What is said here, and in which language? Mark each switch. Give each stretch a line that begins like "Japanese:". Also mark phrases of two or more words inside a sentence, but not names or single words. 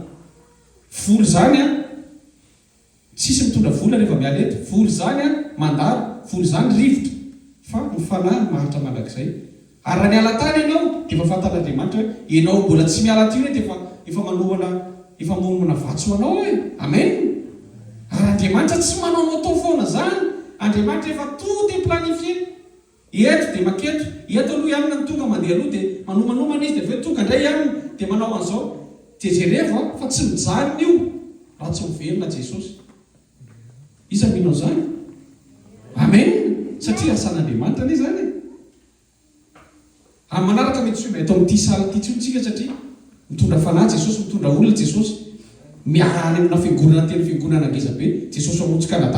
Malagasy: Voly zany tsisy mitondra vola rehefa miala eto, voly zany mandalo, voly zany rivotra, fa ny fanahy maharitra mandrakizay. Ary raha niala tany ianao dia efa fantan'Andriamanitra hoe ianao mbola tsy miala tiny dia efa manomana vatso anao amen. Ary Andriamanitra tsy manao atao foana zany. Andriamanitra efa
French: tout est planifié.
Malagasy: Eto dia maketo, eto aloha ihany ny tonga mandeha aloha dia manomanomana izy dia aveo tonga indray ihany dia manao an'izao. Dia jereva fa tsy mijanona io raha tsy miverina Jesosy. Iza minao zany? Amen. Satria asan'Andriamanitra anie zany. Amin'ny manaraka mety tsy atao amin'ity sala ity tsika satria mitondra fanahy Jesosy, mitondra olona Jesosy, miarany amina fiangonana teny fiangonana ngeza be Jesosy amontsy Kanada.